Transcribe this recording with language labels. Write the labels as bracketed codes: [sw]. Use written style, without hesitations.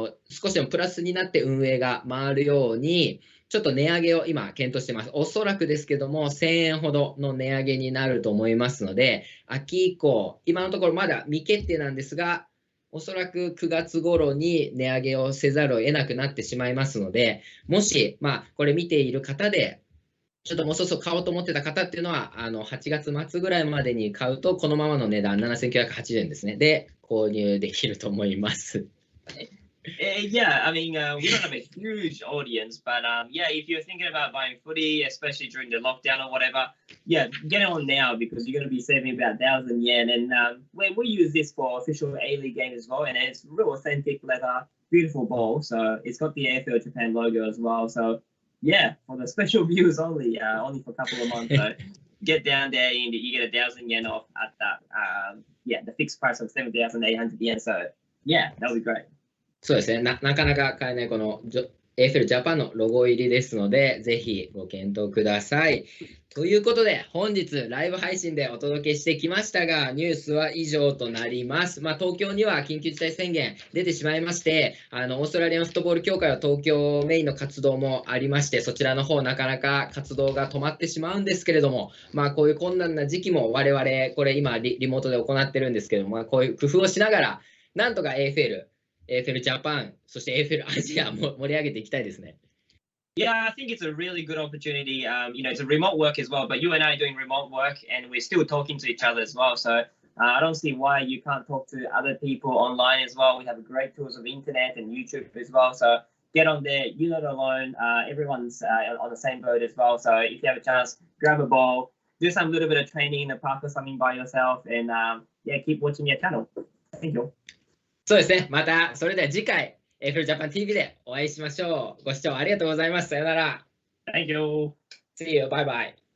[ja] 少しでもプラスになって運営が回るようにちょっと値上げを今検討してます。おそらくですけども、1000円ほどの値上げになると思いますので、秋以降、今のところまだ未決定なんですが、おそらく9月頃に値上げをせざるを得なくなってしまいますので、もし、これ見ている方で、ちょっともうそろそろ買おうと思ってた方っていうのは、8月末ぐらいまでに買うと、このままの値段、7980円ですね。で、購入できると思います。 [en] Yeah, I mean, we don't have a huge audience, but yeah, if you're thinking about buying footy, especially during the lockdown or whatever, yeah, get it on now because you're going to be saving about 1,000 yen. And we use this for official A-League game as well, and it's real authentic leather, beautiful ball. So it's got the AFL Japan logo as well. So yeah, for the special viewers only, only for a couple of months. So get down there and you get 1,000 yen off at that, the fixed price of 7,800 yen. So yeah, that would be great. [ja] そうですね、なかなか買えないこのAFL Japan のロゴ入りですので、ぜひご検討ください。ということで、本日ライブ配信でお届けしてきましたが、ニュースは以上となります。東京には緊急事態宣言出てしまいまして、オーストラリアンフットボール協会は東京メインの活動もありまして、そちらの方なかなか活動が止まってしまうんですけれども、こういう困難な時期も我々、これ今リモートで行ってるんですけども、こういう工夫をしながら、なんとか AFL Japan、そして AFL アジアも盛り上げていきたいですね。 [en] Yeah, I think it's a really good opportunity. It's a remote work as well, but you and I are doing remote work and we're still talking to each other as well. So I don't see why you can't talk to other people online as well. We have great tools of internet and YouTube as well. So get on there. You're not alone. Everyone's on the same boat as well. So if you have a chance, grab a ball, do some little bit of training in the park or something by yourself, and keep watching your channel. Thank you. [ja] そうですね。また、それでは次回、AFL Japan TV でお会いしましょう。ご視聴ありがとうございます。さよなら。 [en] Thank you. See you. Bye bye.